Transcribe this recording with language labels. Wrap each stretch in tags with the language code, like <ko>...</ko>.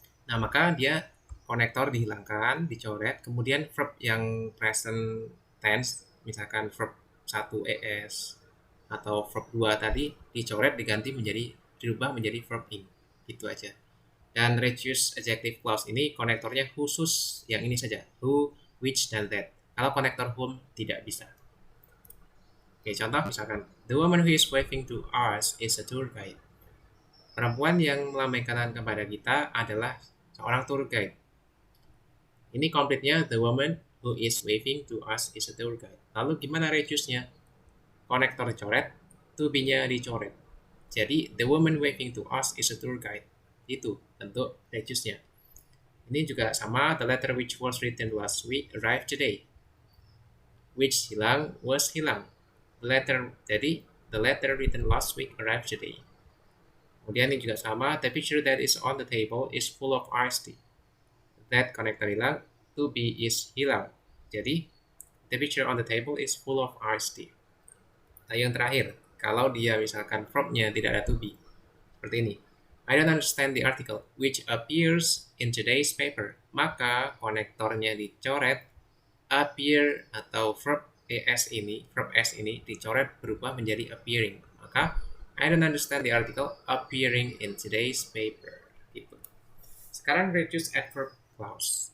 <id>Nah maka dia konektor dihilangkan, dicoret. Kemudian verb yang present tense, misalkan verb 1 es atau verb 2 tadi dicoret, diganti dirubah menjadi verb in. Gitu aja. Dan reduce adjective clause ini konektornya khusus yang ini saja, who, which, dan that. Kalau konektor whom tidak bisa. Oke, contoh misalkan,</id> <en>the woman who is waving to us is a tour guide.</en> <id>Perempuan yang melambaikan tangan kepada kita adalah seorang tour guide. Ini komplitnya,</id> <en>the woman who is waving to us is a tour guide.</en> <id>Lalu gimana reduce-nya? Konektor dicoret, to be-nya dicoret.</id> <en>Jadi, the woman waving to us is a tour guide.</en> <id>Itu bentuk reduce-nya. Ini juga sama,</id> <en>the letter which was written last week arrived today.</en> <id>Which hilang, was hilang.</id> <en>Jadi the letter written last week arrived today.</en> <id>Kemudian ini juga sama,</id> <en>the picture that is on the table is full of iced tea.</en> <id>That konektor hilang, to be is hilang.</id> <en>Jadi the picture on the table is full of iced tea.</en> <id>Nah, yang terakhir, kalau dia misalkan verbnya tidak ada to be. Seperti ini.</id> <en>I don't understand the article which appears in today's paper.</en> <id>Maka konektornya dicoret, appear atau verb S ini dicoret berubah menjadi appearing.</id> <en>Maka I don't understand the article appearing in today's paper. Gitu.</en> <id>Sekarang reduce adverb clause.</id>